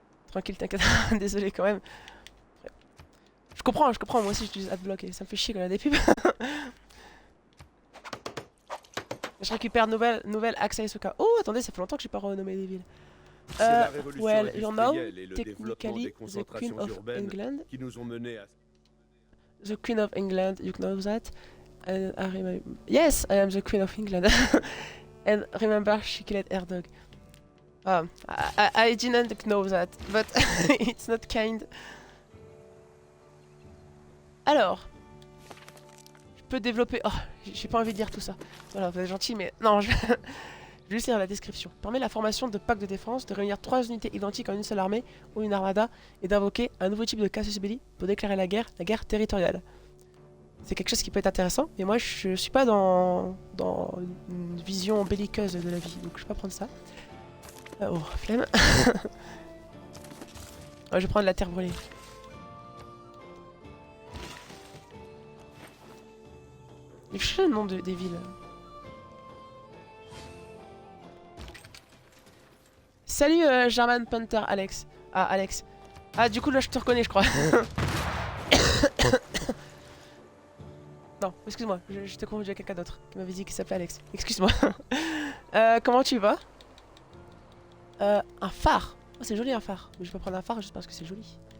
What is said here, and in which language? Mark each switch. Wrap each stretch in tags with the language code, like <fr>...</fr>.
<fr>Tranquille, t'inquiète. Désolé quand même. Je comprends, moi aussi j'utilise Adblock et ça me fait chier quand il y a des pubs. Je récupère nouvelle Access au cas. Oh, attendez, ça fait longtemps que j'ai pas renommé des villes.</fr> <en>Well, you know, technically, the Queen of England.</en> <fr>Qui nous ont menés à...</fr> <en>The Queen of England, you know that. And I remember. Yes, I am the Queen of England. And remember, she killed her dog. I didn't know that, but it's not kind.</en> <fr>Alors, je peux développer. Oh, j'ai pas envie de lire tout ça. Voilà, vous êtes gentil, mais non, je vais juste lire la description. Permet la formation de packs de défense, de réunir 3 unités identiques en une seule armée ou une armada et d'invoquer un nouveau type de casus belli pour déclarer la guerre territoriale. C'est quelque chose qui peut être intéressant, mais moi je suis pas dans une vision belliqueuse de la vie, donc je vais pas prendre ça. Oh, flemme. Ouais, je vais prendre la terre brûlée. Je sais le nom des villes. Salut German Panther, Alex. Ah, Alex. Ah, du coup, là, je te reconnais, je crois. Non, excuse-moi, je t'ai confondu avec quelqu'un d'autre qui m'avait dit qu'il s'appelait Alex. Excuse-moi. Comment tu vas? Un phare. Oh, c'est joli un phare. Mais je vais pas prendre un phare juste parce que c'est joli.</fr>